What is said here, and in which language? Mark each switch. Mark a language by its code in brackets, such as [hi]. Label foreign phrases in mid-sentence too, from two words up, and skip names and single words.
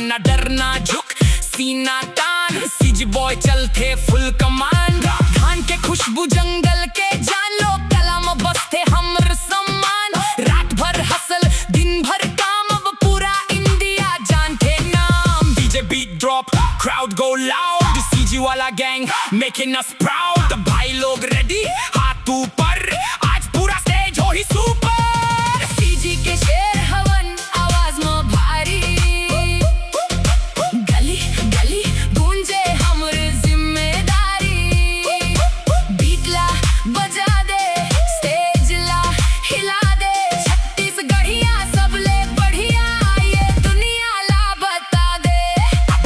[hne] ना डर ना झुक सीना तान, सीजी बॉय चलते फुल कमान। धान के खुशबू जंगल के जान लो, कलम बसते हमर सम्मान। रात भर हसल दिन भर काम, अब पूरा इंडिया जानते नाम। [en] DJ beat drop crowd go loud, CG wala gang making us proud. [hne] भाई लोग रेडी हाथ ऊपर, आज पूरा स्टेज हो ही सुपर। सीजी के शेर हवन आवाज में भारी, गली गली गूंजे हमर जिम्मेदारी। बीटला बजा दे, स्टेज ला हिला दे, छत्तीसगढ़िया सबले बढ़िया ये दुनिया ला बता दे।